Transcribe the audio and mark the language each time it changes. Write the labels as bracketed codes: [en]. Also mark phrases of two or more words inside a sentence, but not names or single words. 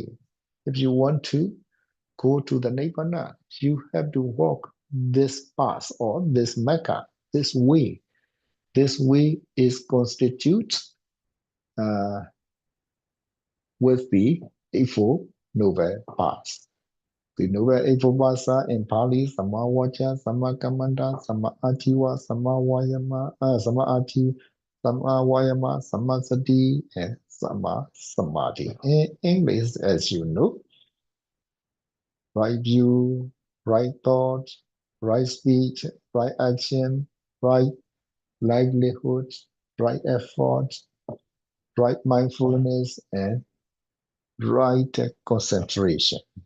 [en] If you want to go to the Nibbana, you have to walk this path or this Mecca, this way. This way is constituted uh, with the Eightfold Noble Paths. The Noble Eightfold Paths are in Pali, [pi] Samma Vaca, Samma Kammanta, Samma Ajiva, Samma Vayama, Samma Ati, Samma Vayama, Samma Sati, and Samma Samadhi. [en] In English, as you know, right view, right thought, right speech, right action, right livelihood, right effort, right mindfulness, and right concentration.